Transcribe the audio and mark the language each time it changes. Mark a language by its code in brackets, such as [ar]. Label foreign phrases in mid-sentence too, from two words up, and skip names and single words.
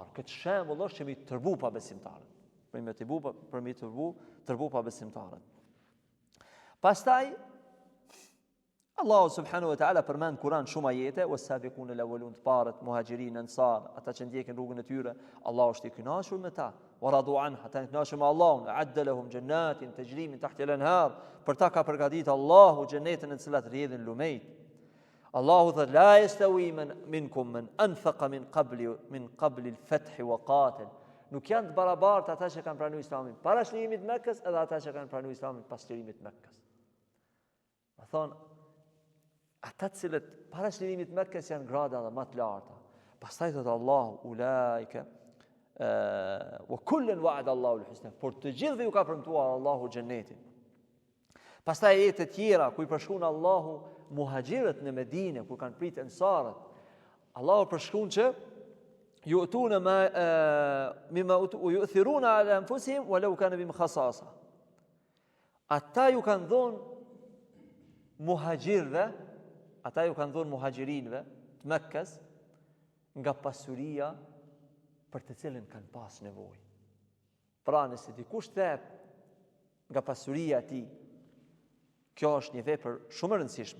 [sq] Këtë shembull është që mi tërbu pa besimtarët. Për mi tërbu pa besimtarët. Pastaj Allahu [ar] سبحانه وتعالى [sq] përmend Kur'an shumë ajete, [ar] والسابقون الأولون [sq] të parët, muhaxhirin, ansar, ata që ndjekin rrugën e tyre, Allahu është i kënaqur me ta. [ar] ورضوا عنه, [sq] ata janë kënaqur me Allahun, [ar] أعد لهم جنات تجري من تحتها الأنهار, [sq] për ta ka përgatitur Allahu xhenetën në të cilat rrjedhin lumejt. Allahu thot [ar] لا يستوي منكم من أنفق من قبل الفتح وقاتل. [sq] Nuk janë të barabartë ata që kanë pranuar Islamin para çlirimit të Mekkës edhe ata që kanë pranuar Islamin pas çlirimit të Mekkës. Ma thonë, ata të cilët para çlirimit të Mekkës janë grada dhe më të larta. Pastaj thot Allahu [ar] أولئك وكلا وعد الله الحسنى. [sq] Por të gjithëve ju ka premtuar Allahu xhenetin. Pastaj ajete të tjera ku i përshkruan Allahu muhaxhirët në Medinë ku kanë pritë ansarët. Allahu përshkruan që [ar] يؤتون مما يؤثرون على أنفسهم ولو كان بهم خصاصة. [sq] Ata ju kanë dhënë muhaxhirëve, ata ju kanë dhënë muhaxhirinëve të Mekkës nga pasuria për të cilën kanë pas nevojë. Pra nëse dikush thep nga pasuria e tij, kjo është një vepër shumë e rëndësishme.